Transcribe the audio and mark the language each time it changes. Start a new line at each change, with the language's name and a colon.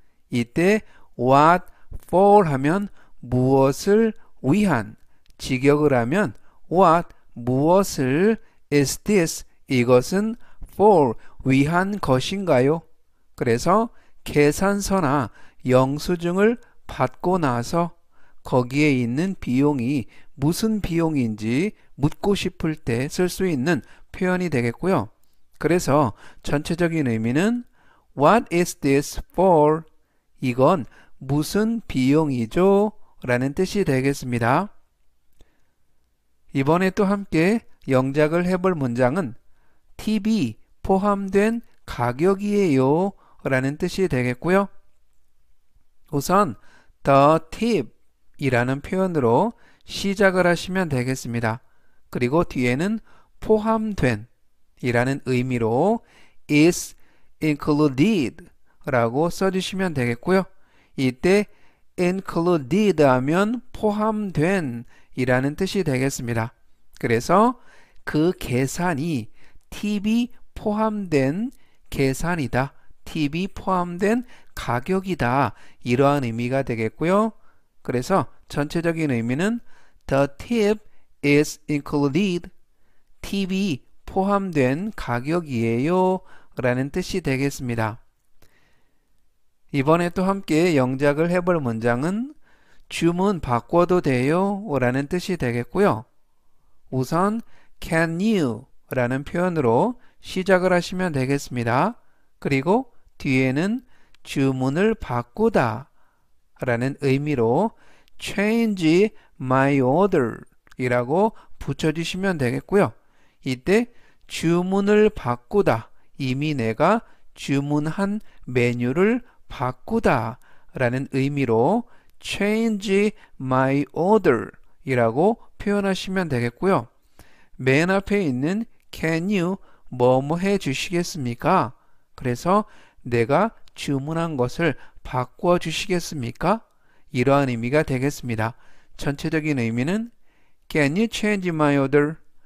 Korean: 이때
English: what for
Korean: 하면 무엇을 위한, 직역을 하면 what 무엇을
English: is this
Korean: 이것은 for 위한 것인가요? 그래서 계산서나 영수증을 받고 나서 거기에 있는 비용이 무슨 비용인지 묻고 싶을 때 쓸 수 있는 표현이 되겠고요. 그래서 전체적인 의미는
English: What is this for?
Korean: 이건 무슨 비용이죠? 라는 뜻이 되겠습니다. 이번에 또 함께 영작을 해볼 문장은 팁이 포함된 가격이에요 라는 뜻이 되겠고요. 우선
English: the tip
Korean: 이라는 표현으로 시작을 하시면 되겠습니다. 그리고 뒤에는 포함된 이라는 의미로
English: is included
Korean: 라고 써주시면 되겠고요. 이때 included 하면 포함된 이라는 뜻이 되겠습니다. 그래서 그 계산이 팁이 포함된 계산이다. 팁이 포함된 가격이다. 이러한 의미가 되겠고요. 그래서 전체적인 의미는
English: The tip is included.
Korean: 팁이 포함된 가격이에요. 라는 뜻이 되겠습니다. 이번에 또 함께 영작을 해볼 문장은 주문 바꿔도 돼요? 라는 뜻이 되겠고요. 우선
English: can you
Korean: 라는 표현으로 시작을 하시면 되겠습니다. 그리고 뒤에는 주문을 바꾸다 라는 의미로
English: change my order
Korean: 이라고 붙여주시면 되겠고요. 이때 주문을 바꾸다, 이미 내가 주문한 메뉴를 바꾸다 라는 의미로
English: change my order
Korean: 이라고 표현하시면 되겠고요. 맨 앞에 있는
English: can you
Korean: 뭐뭐 해 주시겠습니까? 그래서 내가 주문한 것을 바꾸어 주시겠습니까? 이러한 의미가 되겠습니다. 전체적인 의미는
English: Can you change my order?